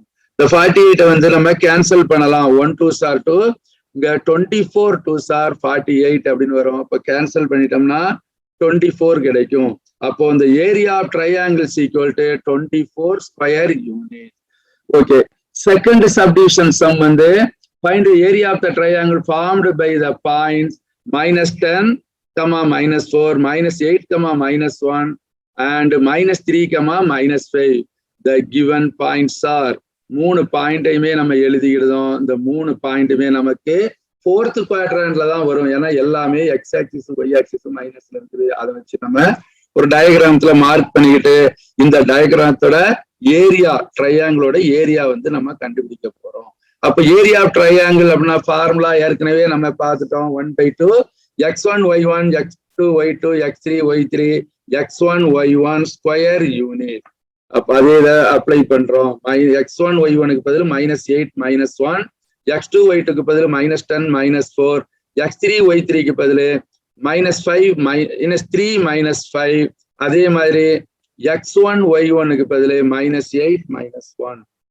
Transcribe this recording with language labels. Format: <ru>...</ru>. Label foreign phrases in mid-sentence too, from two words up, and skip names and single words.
<ta>இந்த 48 வந்து நம்ம கேன்சல் பண்ணலாம்.</ta> <en>1 2s are 2,</en> <ta>இங்க</ta> <en>24 2s are 48</en> <ta>அப்படின்னு வரும். அப்போ கேன்சல் பண்ணிட்டோம்னா 24 கிடைக்கும். அப்போ இந்த</ta> <en>area of triangles equal to 24 square unit. okay, second subdivision sum வந்து find the area of the triangle formed by the points -10, -4, -8, -1 and -3, -5. The given points are 3</en> <ta>பாயிண்டையுமே நம்ம எழுதிக்கிடுதோம். இந்த 3 பாயிண்ட்டுமே நமக்கு 4th குவாட்ரண்ட்ல தான் வரும். ஏன்னா எல்லாமே</ta> <en>x axis y axis</en> <ta>மைனஸ்ல இருக்குது. அதை வச்சு நம்ம ஒரு டயக்ராம்ல மார்க் பண்ணிக்கிட்டு இந்த டயக்ராமத்தோட ஏரியா ட்ரையாங்கிளோட ஏரியா வந்து நம்ம கண்டுபிடிக்க போறோம். அப்ப</ta> <en>area of triangle</en> <ta>அப்படின்னா ஃபார்முலா ஏற்கனவே நம்ம பார்த்துட்டோம்.</ta> <en>1/2 x1 y1 x2 y2 x3 y3 x1 y1 square unit.</en> <ta>அப்ப அதே இதை அப்ளை பண்றோம். x1 y1க்கு பதில் -8 -1, x2 y2க்கு பதில் -10 -4, x3 y3க்கு பதில் -5 -3 -5. அதே மாதிரி x1 y1க்கு பதில் -8 -1.</ta>